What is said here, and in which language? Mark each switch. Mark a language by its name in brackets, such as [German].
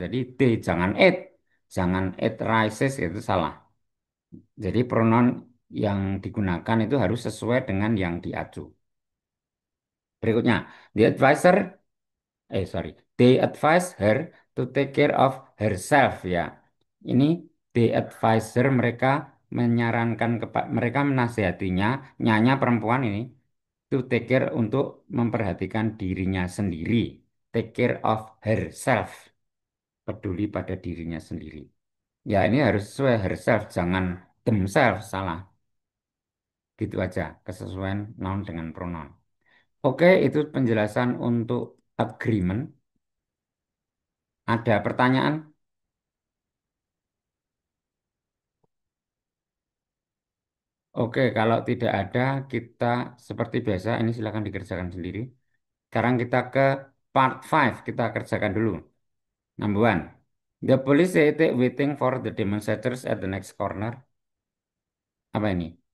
[Indonesian] Jadi they, jangan it. Jangan it rises, itu salah. Jadi pronoun yang digunakan itu harus sesuai dengan yang diacu. Berikutnya, [English] the advisor, sorry, they advise her to take care of herself ya. [Indonesian] Ini [English] the advisor [Indonesian] mereka menyarankan mereka menasihatinya, nyanya perempuan ini [English] to take care [Indonesian] untuk memperhatikan dirinya sendiri. [English] Take care of herself, [Indonesian] peduli pada dirinya sendiri. Ya ini harus sesuai herself, jangan themselves, salah. Gitu aja, kesesuaian noun dengan pronoun. Oke, itu penjelasan untuk agreement. Ada pertanyaan? Oke, kalau tidak ada, kita seperti biasa, ini silakan dikerjakan sendiri. Sekarang kita ke part 5, kita kerjakan dulu. [English] Number one, the police say they waiting for the demonstrators at the next corner. [Indonesian] Apa ini?